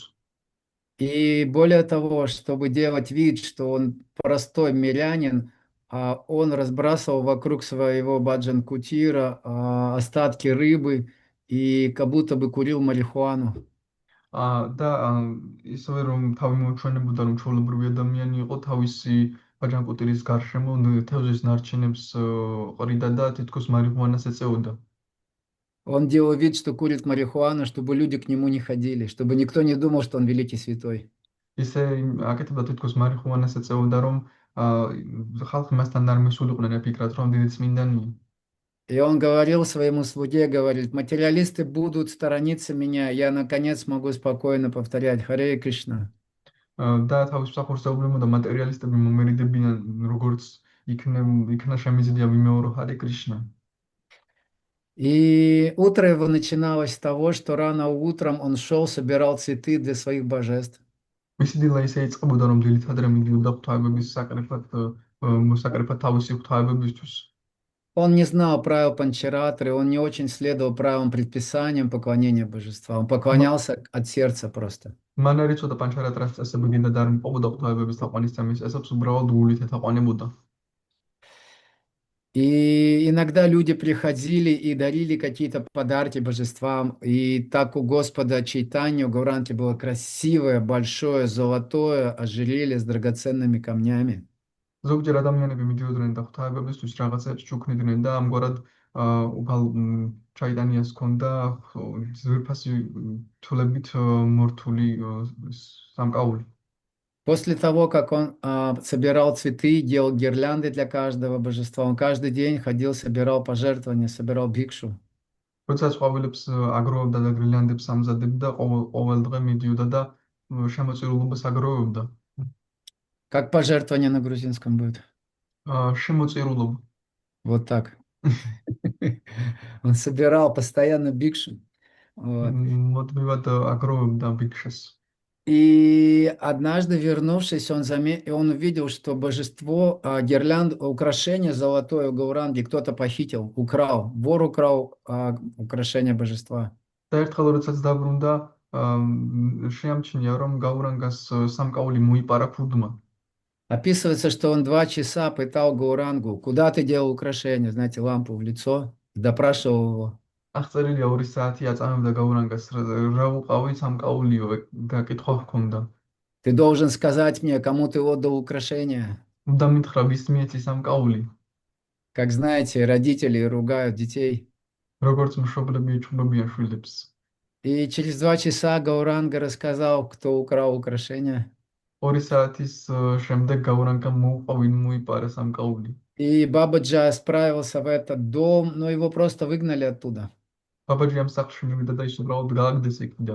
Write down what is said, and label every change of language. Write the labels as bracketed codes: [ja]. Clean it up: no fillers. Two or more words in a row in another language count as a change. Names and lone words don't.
[ru] И более того, чтобы делать вид, что он простой мирянин, он разбрасывал вокруг своего баджан-кутира остатки рыбы и как будто бы курил марихуану. [ka] და ისევე რომ თავი მოუჩვენებოდა რომ ჩვეულებრივი ადამიანი იყო თავისი ბაჯანკუტირის გარშემო თევზის ნარჩენებს ყრიდა და თითქოს მარიხუანას ეწეოდა. [ru] Он делал вид, что курит марихуану, чтобы люди к нему не ходили, чтобы никто не думал, что он великий святой. [ka] ისე აკეთებდა თითქოს მარიხუანას ეწეოდა რომ ხალხი მასთან არ მისულიყვნენ აფიქრათ რომ დიდი წმინდანია. [ru] И он говорил своему слуге, говорит, материалисты будут сторониться меня, я наконец могу спокойно повторять Харе Кришна. [ka] და თავის მსახურს ეუბნებოდა მატერიალისტები მომერიდებიან როგორც იქნა შემიძლია ვიმეორო ჰარე კრიშნა. [ru] И утро его начиналось с того, что рано утром он шел, собирал цветы для своих божеств. [ka] მისი დილა ისე იწყებოდა რომ დილით ადრე მიდიოდა ღვთაებების საკრეფად თავისი ღვთაებებისთვის. [ru] Он не знал правил панчаратры, он не очень следовал правилам предписаниям поклонения божествам. Он поклонялся от сердца просто. [ka] მან არ იცოდა პანჩარატრას წესები და არ მყოფოდა ღვთაებების თაყვანისცემის წესებს, уბრალოდ გულით ეთაყვანებოდა. [ru] И иногда люди приходили и дарили какие-то подарки божествам. И так у Господа Чайтаньи, у Гауранги было красивое, большое, золотое ожерелье с драгоценными камнями. [ka] ზოგჯერ ადამიანები მიდიოდნენ და ღვთაებებისთვის რაღაცებს ჩუქნიდნენ და ამგვარად უფალ ჩაიტანიას ჰქონდა ძვირფასი თულებით მორთული სამკაული. [ru] После того, как он собирал цветы, делал гирлянды для каждого божества, он каждый день ходил, собирал пожертвования, собирал бхикшу. [ka] როცა ყვავილებს აგროვებდა და გრილიანდებს ამზადებდა, ყოველ დღე მიდიოდა და შემოწირულობას აგროვებდა. [ru] Как пожертвование на грузинском будет? [ka] შემოწირულობა. [ru] Вот так. Он собирал постоянно бикшу. Вот. [ka] მოდმივად აგროვებდა ბიქშას. [ru] И однажды, вернувшись, он увидел, что божество, украшение золотое у Гауранги кто-то похитил, украл. Вор украл украшение божества. [ka] და ერთხელ როდესაც დაბრუნდა, შეამჩნია რომ გაურანგას სამკაული მოიპარა ფუდმა. [ru] Описывается, что он 2 часа пытал Гаурангу. Куда ты делал украшение? Знаете, лампу в лицо. Допрашивал его. [ka] აღწერილია 2 საათი აწამებდა გაურანგას რა უყავი სამკაულიო და კითხვა ჰქონდა. [ru] Ты должен сказать мне, кому ты отдал украшение. [ka] უნდა მითხრა ვის მიეცი სამკაული. [ru] Как знаете, родители ругают детей. [ka] როგორც მშობლები ეჩვენებიან შვილებს. [ru] И через 2 часа Гауранга рассказал, кто украл украшение. [ka] 2 საათის შემდეგ გაურანგამ მოუყვა ვინ მოიპარა სამკაული. [ru] И Бабаджа справился в этот дом, но его просто выгнали оттуда. [ka] ბაბაჯი ამ სახლში მივიდა და ის უბრალოდ გააგდეს იქიდან.